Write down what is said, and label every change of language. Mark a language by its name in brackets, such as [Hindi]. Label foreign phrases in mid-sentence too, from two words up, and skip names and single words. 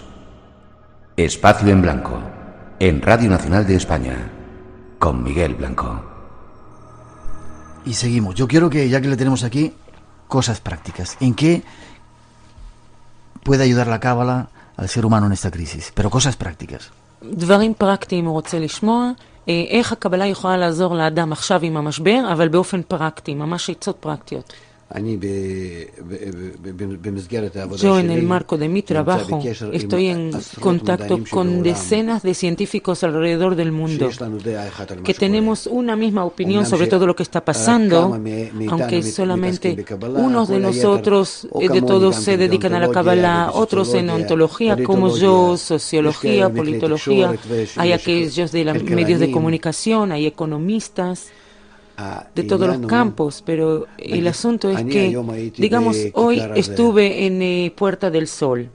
[Spanish] Espacio en Blanco, en Radio Nacional de España, con Miguel Blanco. Y seguimos. Yo quiero que, ya que le tenemos aquí, cosas prácticas. ¿En qué puede ayudar la Cábala al ser humano en esta crisis? Pero cosas prácticas. [Hebrew] דברים פרקטיים הוא רוצה לשמוע, איך הקבלה יכולה לעזור לאדם עכשיו עם המשבר, אבל באופן פרקטי, ממש עצות פרקטיות. [Spanish] Yo, en el marco de mi trabajo, estoy en contacto con decenas de científicos alrededor del mundo que tenemos una misma opinión sobre todo lo que está pasando, aunque solamente unos de nosotros, de todos, se dedican a la Kabbalah, otros en ontología, como yo, sociología, politología, hay aquellos de los medios de comunicación, hay economistas de todos los campos, pero el asunto es que, digamos, hoy estuve en Puerta del Sol.